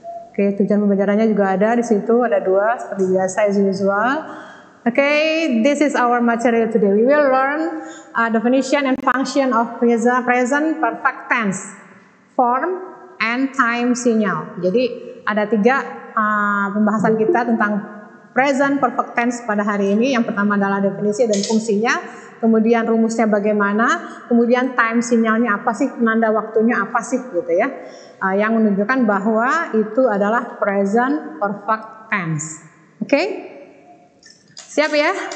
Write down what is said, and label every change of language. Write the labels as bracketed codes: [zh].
[id] Oke, tujuan pembelajarannya juga ada di situ, ada 2 seperti biasa [en] as usual. Okay, this is our material today. We will learn definition and function of present perfect tense, form, and time signal. [id] Jadi ada 3 pembahasan kita tentang present perfect tense pada hari ini. Yang pertama adalah definisi dan fungsinya. kemudian rumusnya bagaimana, kemudian time sinyalnya apa sih, penanda waktunya apa sih gitu ya. Yang menunjukkan bahwa itu adalah present perfect tense. Oke? Siap ya?